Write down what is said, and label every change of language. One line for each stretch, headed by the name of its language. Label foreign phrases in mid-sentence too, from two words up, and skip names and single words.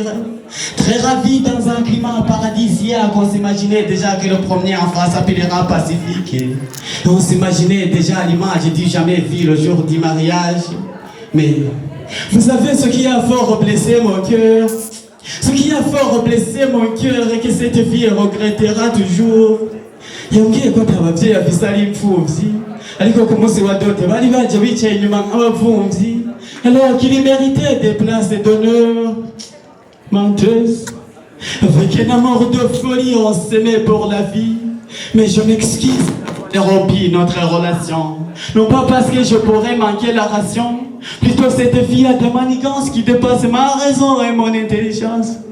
French: Très ravi dans un climat paradisiaque, on s'imaginait déjà que le premier enfant s'appellera Pacifique. Et on s'imaginait déjà l'image du jamais vu le jour du mariage. Mais vous savez ce qui a fort blessé mon cœur? Ce qui a fort blessé mon cœur et que cette vie regrettera toujours.
Rundi: Yambwiye ko atabavyeyi afise ari imfuvyi ariko ku munsi wa dote bari baje bicaye inyuma nk'abavumvyi
French: alors qu'il méritait des places d'honneur. Menteuse. Avec un amour de folie, on s'aimait pour la vie. Mais je m'excuse d'avoir rompu notre relation. Non pas parce que je pourrais manquer la ration, plutôt cette fille a des manigances qui dépassent ma raison et mon intelligence.